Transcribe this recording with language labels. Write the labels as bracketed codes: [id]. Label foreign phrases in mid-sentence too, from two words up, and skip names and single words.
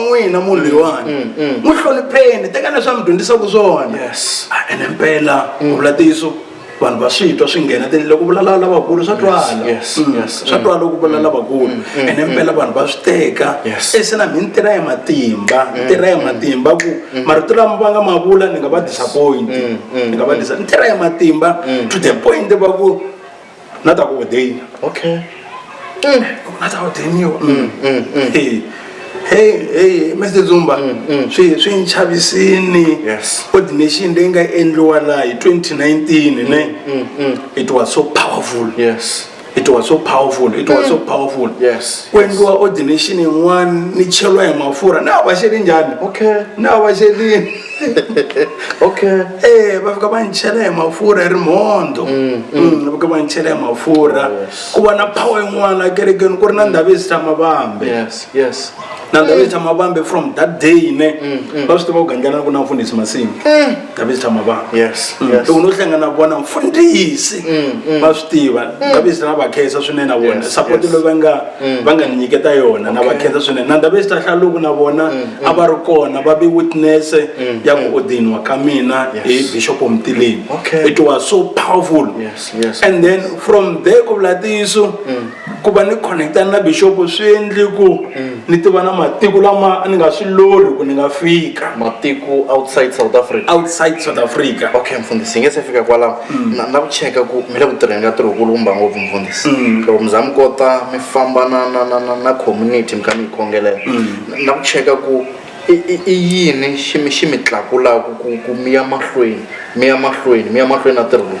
[ts] n'wina munhu loyiwani n'wi hlonipheni tekani swa mi dyondzisaku swona ene mpela ku vula tiso vanhu va swi twa swi nghena loko vulavula lavakulu swa twala swa twala loko vulavula lavakulu ene mpela vanhu va swi teka se na mi ntirha hi matimba ku marito lama va nga ma vula ni nga va disappoint ni nga va ntirha hi matimba [en] to the point [ts] va ku na ta ku ordain na ta ordainiwa hey Mr. Dzumba swi nchavisini ordination leyi nga endliwa laha hi 2019 ne [en] it was so powerful it was so powerful [ts] ku endliwa ordination yin'wana ni cheliwa hi mafurha na va xeli njhani na va xelini va fika va ni chela hi mafurha hi rimondo va fika va ni chela hi mafurha ku va na power yin'wana kerekeni ku ri na Ndhavezitha Mabambe na Ndhavezitha Mabambe [en] from that day [ts] ne va swi tiva ku gangelana ku na mfundhisi Masingi Ndhavezitha Mabambe loko no hlangana na vona mfundhisi va swi tiva Ndhavezitha na va khensa swinene na vona support loyi va nga ni nyiketa yona na va khensa swinene na Ndhavezitha hlaluku na vona a va ri kona va be witness ya ku ordiniwa ka mina hi bishop Mtileni [en] it was so powerful and then from there [ts] ku vula tiso ku va ni connectana na bishop swi endli ku ni tiva na matiko lama ni nga swi lori ku ni nga fika matiko outside South Africa mfundhisi nge se fika kwalaho na ku cheka ku mi le ku tirheni ka ntirho kulukumba ngopfu mfundhisi loko mi za mi kota mi famba na community mi kha mi yi khongelela na ku cheka ku i yini xi mi tlakulaka ku mi ya mahlweni na ntirho lowu